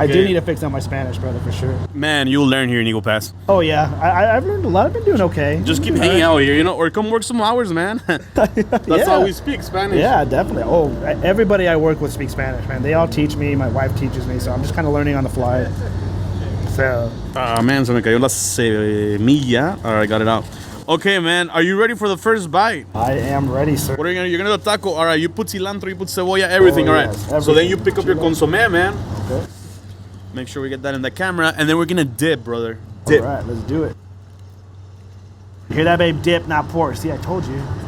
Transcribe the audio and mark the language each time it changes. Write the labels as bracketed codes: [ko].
[en] I do need to fix on my Spanish, brother, for sure. Man, you'll learn here in Eagle Pass. Oh yeah, I've learned a lot. I've been doing okay. Just keep hanging out here, you know, or come work some hours, man. That's how we speak Spanish. Yeah, definitely. Oh, everybody I work with speaks Spanish, man. They all teach me. My wife teaches me, so I'm just kind of learning on the fly. So. [es] Man, se me cayó la semilla. [en] All right, I got it out. Okay, man, are you ready for the first bite? I am ready, sir. What are you gonna do? You're gonna do a taco. All right, you put cilantro, you put cebolla, everything. All right. Yes, everything. So then you pick up your consomme, man. Okay. Make sure we get that in the camera, and then we're gonna dip, brother. Dip. All right, let's do it. You hear that, babe? Dip, not pour. See, I told you.